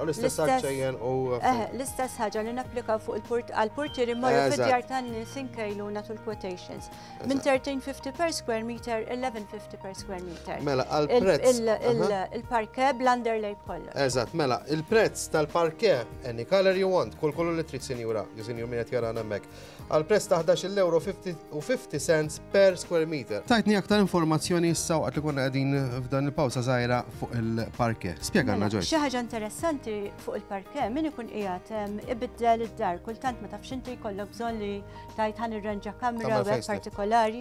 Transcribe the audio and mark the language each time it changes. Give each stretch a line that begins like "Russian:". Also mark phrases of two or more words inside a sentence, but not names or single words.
Maltese: L-istess ħaġa u l-istess ħaġa li napplikaw fuq għall-portieri mmorru fid-djar tan-nies inkejlu nagħtu l-quotations.
English: Minn 1350 per square meter, 1150 per square meter.
Maltese: Mela għall-prezz il-parke bl-underlay kollu. Eżatt, mela il-prezz tal-parke
English: any color you want,
Maltese: kull kollu li trid sinjura, sinjur min qed jarana hemmhekk. Għall-prezz ta' 11 euro u 50 cents
English: per square meter.
Maltese: Tajtni aktar informazzjoni issa waqt li konna qegħdin f'dan il-pawsa żgħira fuq il-parke. Spjegana Joyce. Xi ħaġa interessanti fuq il-parke min ikun qiegħed ibiddel id-dar kultant ma tafx inti jkollok bżonn li tajt ħan irranġa kamra web partikolari.